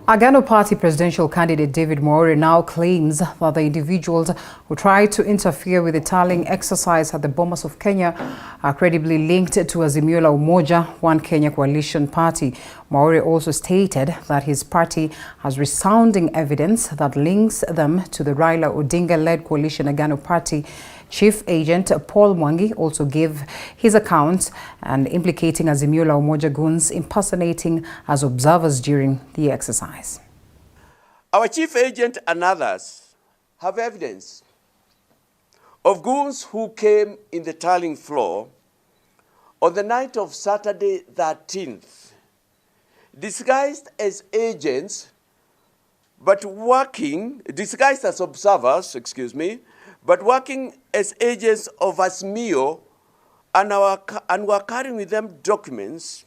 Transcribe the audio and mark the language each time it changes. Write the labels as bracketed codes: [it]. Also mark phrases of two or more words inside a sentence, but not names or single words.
[en] Agano Party presidential candidate David Mwaure now claims that the individuals who tried to interfere with the tallying exercise at the Bomas of Kenya are credibly linked to Azimio la Umoja, One Kenya coalition party. Mwaure also stated that his party has resounding evidence that links them to the Raila Odinga-led coalition Agano Party. Chief Agent Paul Mwangi also gave his account and implicating Azimio la Umoja goons impersonating as observers during the exercise. Our chief agent and others have evidence of goons who came in the tallying floor on the night of Saturday 13th, disguised as agents, but disguised as observers, but working as agents of Azimio, and were carrying with them documents.